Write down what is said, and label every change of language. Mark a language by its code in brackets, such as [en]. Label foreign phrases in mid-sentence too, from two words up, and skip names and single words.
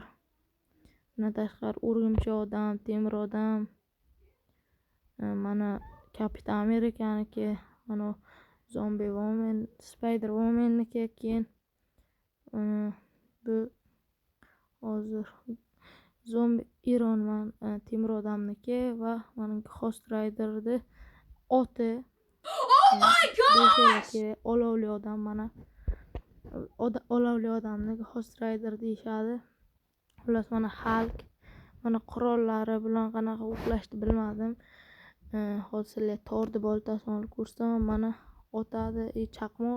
[uz] Bundan tashqari o'rgimchi odam, temir odam, mana Kapitan Amerikaniki, mana Zombie Woman, Spider Womanniki, keyin bu hozir Zombie Iron Man, temir odamniki va mana Ghost Rider'ni oti. [en] Oh my god! [uz] Olovli odam, mana olovli odamni Ghost Rider deyishadi. Xullas, mana Hulk, mana qurollari bilan qanaqa uxlashni bilmadim. Hozir sizlarga tordi boltasini olib ko'rsataman. Mana otadi, chaqmoq.